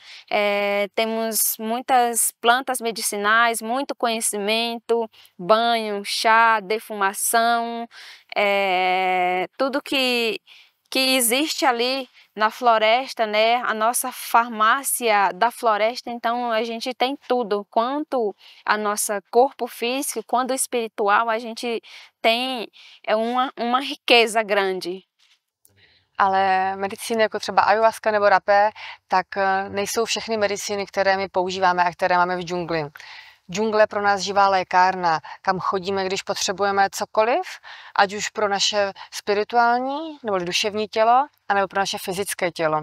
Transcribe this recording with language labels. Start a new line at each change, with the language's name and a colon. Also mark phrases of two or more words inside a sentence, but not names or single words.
Portuguese: Temos muitas plantas medicinais, muito conhecimento, banho, chá, defumação, tudo que existe ali na floresta, né? A nossa farmácia da floresta, então a gente tem tudo, quanto a nosso corpo físico, quanto espiritual, a gente tem uma riqueza grande.
Czech: Ale medicíny jako třeba ayahuasca nebo rapé, tak nejsou všechny medicíny, které my používáme a které máme v džungli. Džungle je pro nás živá lékárna, kam chodíme, když potřebujeme cokoliv, ať už pro naše spirituální nebo duševní tělo, anebo pro naše fyzické tělo.